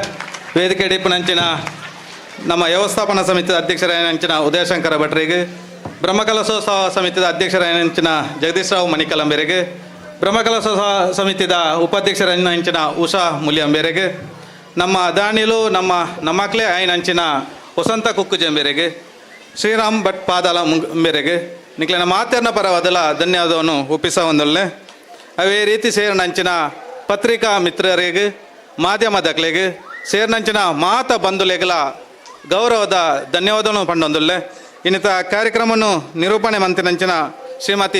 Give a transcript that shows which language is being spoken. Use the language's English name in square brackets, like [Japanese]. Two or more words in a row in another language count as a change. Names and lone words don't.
[Tulu] ವೇದಿಕೆ ಡಿಪ್ಪನಂಚಿನ ನಮ್ಮ ವ್ಯವಸ್ಥಾಪನಾ ಸಮಿತಿಯ ಅಧ್ಯಕ್ಷರಾಯನಂಚಿನ ಉದಯಶಂಕರ ಭಟ್ರಿಗೆ, ಬ್ರಹ್ಮಕಲಶೋತ್ಸವ ಸಮಿತಿಯ ಅಧ್ಯಕ್ಷರಾಯನಂಚಿನ ಜಗದೀಶ್ ರಾವ್ ಮಣಿಕಲಂಬೆರೆಗೆ, ಬ್ರಹ್ಮಕಲಶೋತ್ಸವ ಸಮಿತಿಯ ಉಪಾಧ್ಯಕ್ಷರಾಯನಂಚಿನ ಉಷಾ ಮುಲಿಯಂಬೆರೆಗೆ, ನಮ್ಮ ದಾನಿಲು ನಮ್ಮ ಮಕ್ಕಳೇ ಆಯ್ನಂಚಿನ ವಸಂತ ಕುಕ್ಕುಜೆ ಮೇರೆಗೆ ಶ್ರೀರಾಮ್ ಭಟ್ ಪಾದಾಲ ಮೇರೆಗೆ ನಿಕ್ಲಿನ ಮಾತೆರ್ನ ಪರವಾದಲ ಧನ್ಯವಾದವನ್ನು ಒಪ್ಪಿಸ ಒಂದೊಲ್ಲೆ ಅವೇ ರೀತಿ ಸೇರಿನಂಚಿನ ಪತ್ರಿಕಾ ಮಿತ್ರರಿಗೆ ಮಾಧ್ಯಮದಕ್ಲೆಗೆ ಸೇರಿನಂಚಿನ ಮಾತ ಬಂಧುಲೆಗಳ ಗೌರವದ ಧನ್ಯವಾದವನ್ನು ಪಂಡೊಂದುಲ್ಲೆ ಇನ್ನಿತ ಕಾರ್ಯಕ್ರಮವನ್ನು ನಿರೂಪಣೆ ಮಂತಿನಂಚಿನ ಶ್ರೀಮತಿ